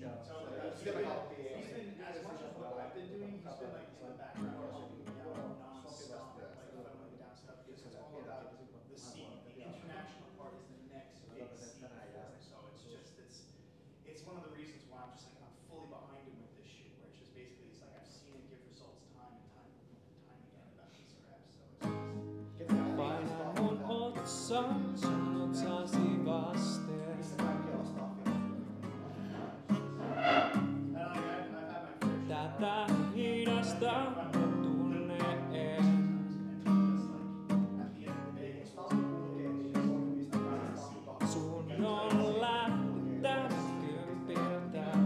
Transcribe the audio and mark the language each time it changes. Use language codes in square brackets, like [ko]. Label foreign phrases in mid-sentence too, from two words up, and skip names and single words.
[en] So he's been, as much as what I've been doing, he's been like in the background helping me out non-stop, like funneling down stuff because it's all about the scene. The international part is the next big scene for him. So it's one of the reasons why I'm just like I'm fully behind him with this shit. Where it's just basically it's like I've seen it give results time and time again about these raps. So it's [fi] Paina mun otsan, sun otsasi vasten. Tätä hidasta tunne en. Sun on lähteä kympiltä.